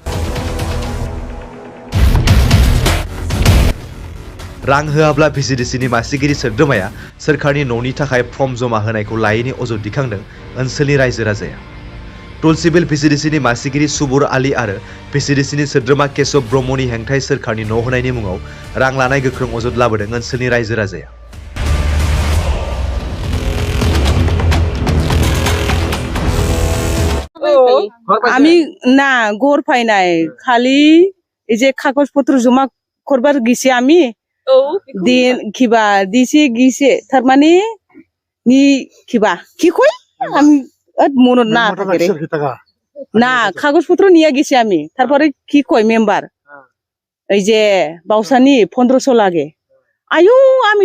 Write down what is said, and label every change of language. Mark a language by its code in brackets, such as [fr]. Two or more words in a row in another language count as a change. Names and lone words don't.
[brx] रां होआब्ला VCDCनि मासिगिरि सोद्रोमाया सोरखारनि न'नि थाखाय फर्म जमा होनायखौ लायैनि अजद दिखांदों ओनसोलनि रायजो राजाया तुलसिबिल VCDCनि मासिगिरि सुबुर आली आरो VCDCनि सोद्रोमा केशव ब्रह्मनि हेंथायै सोरखारनि न' होनायनि मुङाव रां लानाय गोख्रों अजद लाबोदों ओनसोलनि रायजो राजाया [bn] আমি না ঘর পাই নাই খালি এই যে কাগজপত্র জমা করবার গেছি আমি দিন কিবা দিছে গিয়েছে তার মানে নি কিবা কি কই আমি মনত না থাকে রে না কাগজপত্র নিয়ে গেছি আমি তারপরে কি কই মেম্বার এই যে বাউসানি 1500 লাগে আয়ু আমি